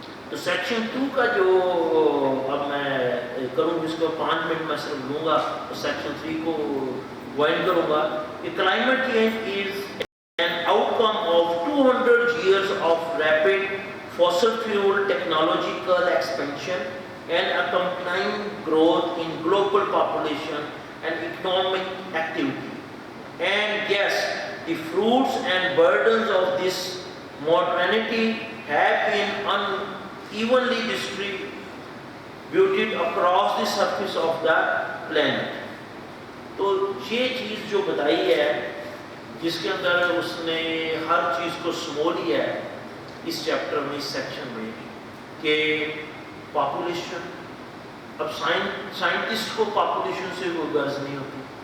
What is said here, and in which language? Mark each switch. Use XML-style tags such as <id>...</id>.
<hi>तो सेक्शन 2 का जो अब मैं करूँ जिसको 5 मिनट में सिर्फ लूँगा, तो सेक्शन 3 को वाइंड करूँगा कि</hi> <en>Climate change is an outcome of 200 years of rapid fossil fuel technological expansion and accompanying growth in global population and economic activity. And yes, the fruits and burdens of this modernity have been unevenly distributed across the surface of the planet.</en> <hi>तो ये चीज़ जो बताई है जिसके अंदर उसने हर चीज़ को समो लिया है इस चैप्टर में, इस सेक्शन में, कि पॉपुलेशन, अब साइंटिस्ट को पॉपुलेशन से कोई गर्ज नहीं होती,</hi>